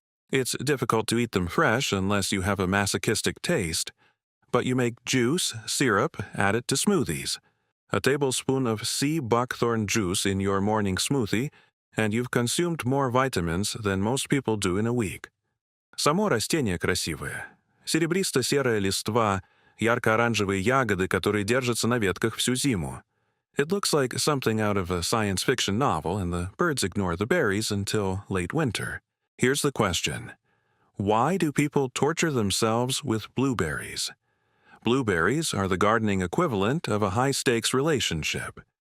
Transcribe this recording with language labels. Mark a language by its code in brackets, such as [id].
[en] It's difficult to eat them fresh unless you have a masochistic taste, but you make juice, syrup, add it to smoothies. A tablespoon of sea buckthorn juice in your morning smoothie, and you've consumed more vitamins than most people do in a week. [ru] Само растение красивое. Серебристо-серая листва, ярко-оранжевые ягоды, которые держатся на ветках всю зиму. [en] It looks like something out of a science fiction novel, and the birds ignore the berries until late winter. Here's the question. Why do people torture themselves with blueberries? Blueberries are the gardening equivalent of a high-stakes relationship.